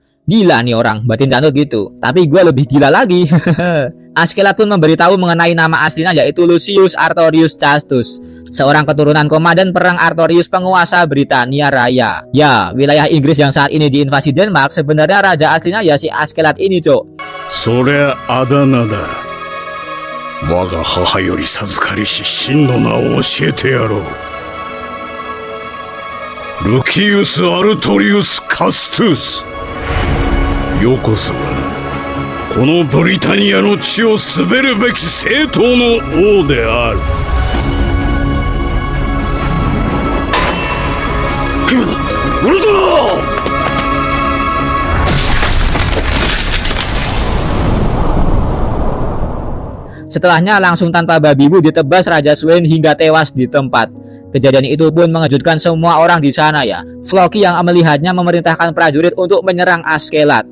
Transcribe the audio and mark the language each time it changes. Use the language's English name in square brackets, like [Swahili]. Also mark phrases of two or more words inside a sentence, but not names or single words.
[Indonesian] Gila nih orang, batin Canute gitu. Tapi gue lebih gila lagi. Askeladd pun memberitahu mengenai nama aslinya yaitu Lucius Artorius Castus, seorang keturunan komandan perang Artorius penguasa Britania Raya. Ya, wilayah Inggris yang saat ini diinvasi Denmark sebenarnya raja aslinya ya si Askeladd ini, cok. [Japanese] そりゃあだ名だ。我が母より授かりし真の名を教えてやろう。ルキウス・アルトリウス・カストゥス。よこそがこのブリタニアの地を滑るべき正当の王である。ウルトラ [Indonesian] Setelahnya langsung tanpa babi bu ditebas Raja Swain hingga tewas di tempat. Kejadian itu pun mengejutkan semua orang di sana ya. Floki yang melihatnya memerintahkan prajurit untuk menyerang Askeladd.